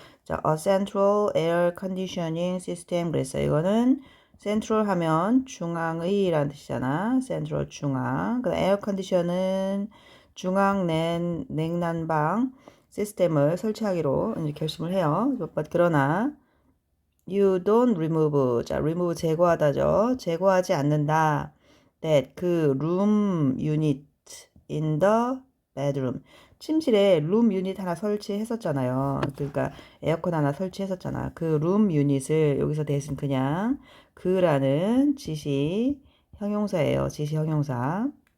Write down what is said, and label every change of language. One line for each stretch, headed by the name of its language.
English: 자, a central air conditioning system.
Korean: 그래서 이거는 central 하면 중앙의라는 뜻이잖아. central 중앙. 그 air condition은 중앙 냉난방 시스템을 설치하기로 이제 결심을 해요.
English: 그러나 you don't remove.
Korean: 자, remove 제거하다죠. 제거하지 않는다.
English: that 그 room unit in the bedroom.
Korean: 침실에 룸 유닛 하나 설치했었잖아요. 그러니까 에어컨 하나 설치했었잖아. 그 룸 유닛을 여기서 대신 그냥 그라는 지시 형용사예요. 지시 형용사.